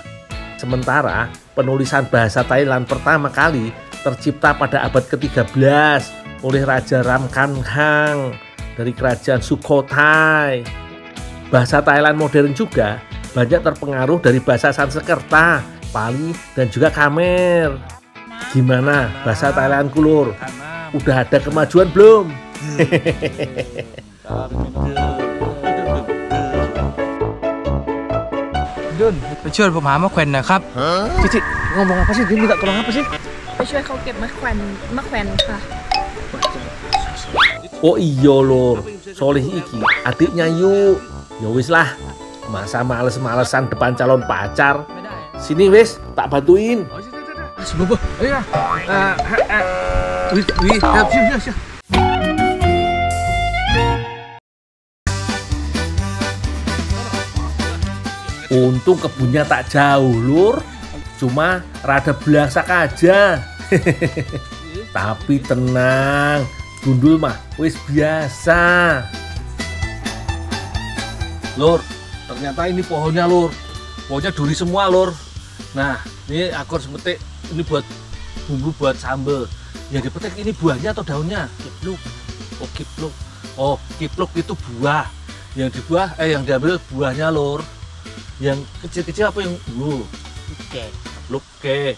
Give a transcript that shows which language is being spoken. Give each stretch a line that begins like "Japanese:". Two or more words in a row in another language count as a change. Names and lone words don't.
Indonesian: Sementara penulisan bahasa Thailand pertama kali tercipta pada abad ke-13 oleh Raja Ramkhamhaeng dari kerajaan Sukhothai. Bahasa Thailand modern juga banyak terpengaruh dari bahasa Sanskerta, Pali, dan juga Khmer. Gimana bahasa Thailand, Lur? Udah ada kemajuan belum?
Thai: Dun,ไปช่วยผมหามะแขวนหน่อยครับ
Indonesian: Cici, ngomong apa sih? Dia minta tolong apa sih?
Thai: ไปช่วยเขาเก็บมะแขวนค่ะ
Indonesian: Oh iya, Lur,
Javanese: Solih iki
Indonesian: adiknya Yuk.
Javanese: Ya wis lah,
Indonesian: masa males-malesan depan calon pacar.
Javanese: Sini wis,
Indonesian: tak bantuin. Semoga, ayo lah. Siap. Untung kebunnya tak jauh, Lur. Cuma rada belangsak aja. Tapi tenang,
Javanese: gundul mah wis biasa.
Indonesian: Lur, ternyata ini pohonnya, Lur. Pohonnya duri semua, Lur. Nah, ini aku harus metik. Ini buat bumbu buat sambal. Yang dipetik ini buahnya atau daunnya? Kipluk. Oh, kipluk. Oh, kipluk itu buah. Yang diambil buahnya, Lur. Yang kecil-kecil apa yang luke.